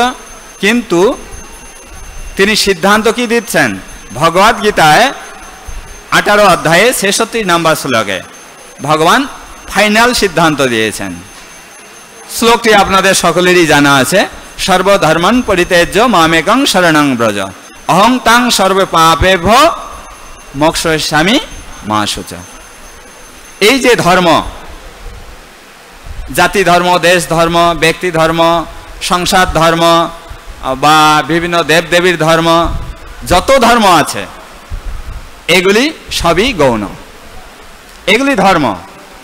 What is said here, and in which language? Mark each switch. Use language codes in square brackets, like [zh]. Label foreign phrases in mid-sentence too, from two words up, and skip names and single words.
[bn] কিন্তু তিনি সিদ্ধান্ত কি দিচ্ছেন? ভগবদ্গীতায় 18 অধ্যায়ে 66 নম্বর শ্লোকে ভগবান ফাইনাল সিদ্ধান্ত দিয়েছেন। শ্লোকটি আপনাদের সকলেরই জানা আছে, [sa] সর্বধর্মন পরিত্যাজ্য মামেকং শরণং ব্রজ অহং তাং সর্ব পাপেভ্যো মোক্ষয়িষ্যামি মা শুচা। [bn] এই যে ধর্ম, জাতি ধর্ম, দেশ ধর্ম, ব্যক্তি ধর্ম, সংসার ধর্ম বা বিভিন্ন দেবদেবীর ধর্ম, যত ধর্ম আছে এগুলি সবই গৌণ, এগুলি ধর্ম।